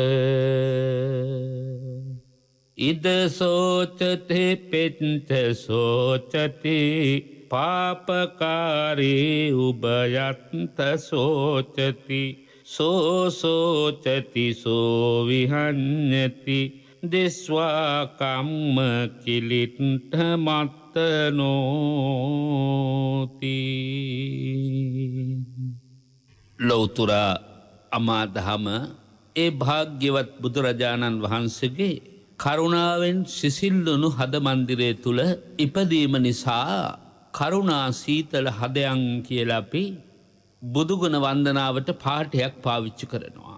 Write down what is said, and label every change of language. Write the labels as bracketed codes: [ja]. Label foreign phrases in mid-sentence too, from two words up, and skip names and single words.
[pi] ඉද සෝචති පිච්ච සෝචති පාපකාරී උභයත්ත සෝචති සෝචති සෝවිහඤ්ඤති දිස්වා කම්ම කිලිට්ඨ [si] මත්තනෝති ලෞතුරා අමාදහම ඒ භාග්‍යවත් බුදුරජාණන් වහන්සේගේ කරුණාවෙන් සිසිල්ලුණු හද මන්දිරය තුල ඉපදීම නිසා කරුණා සීතල හදයන් කියලා අපි බුදුගුණ වන්දනාවට පාඨයක් පාවිච්චි කරනවා.